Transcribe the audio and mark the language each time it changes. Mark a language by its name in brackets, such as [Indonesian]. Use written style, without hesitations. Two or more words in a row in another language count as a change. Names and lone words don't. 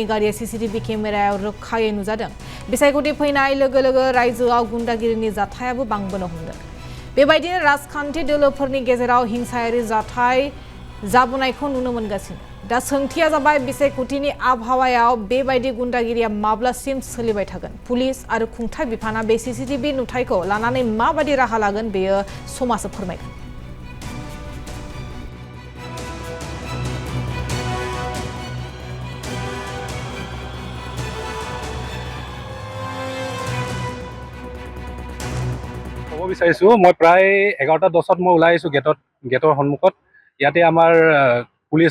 [Bodo] गारिया सीसीटीवी केमेरायाव रोखायै नुजादों बिसायख'थि फैनाय लोगो लोगो रायजोआव गुन्डागिरिनि जाथायाबो बांबोनो हमदों बेबायदिनो राजखान्थि दोलोफोरनि गेजेराव हिंसायारि जाथाय जाबोनायखौ नुनो मोनगासिनो दा सोंथिया जाबाय बिसायख'थिनि आबहावायाव बेबायदि गुन्डागिरिया माब्लासिम सोलिबाय थागोन पुलिस आरो खुंथाय बिफाना बे सीसीटीवी नुथायखौ लानानै माबायदि राहा लागोन बेयो समाजआ फोरमायगोन [Assamese] ক'ব বিচাৰিছোঁ মই প্ৰায় 11:10 মই ওলাই আহিছোঁ গেটৰ সন্মুখত ইয়াতে আমাৰ পুলিচ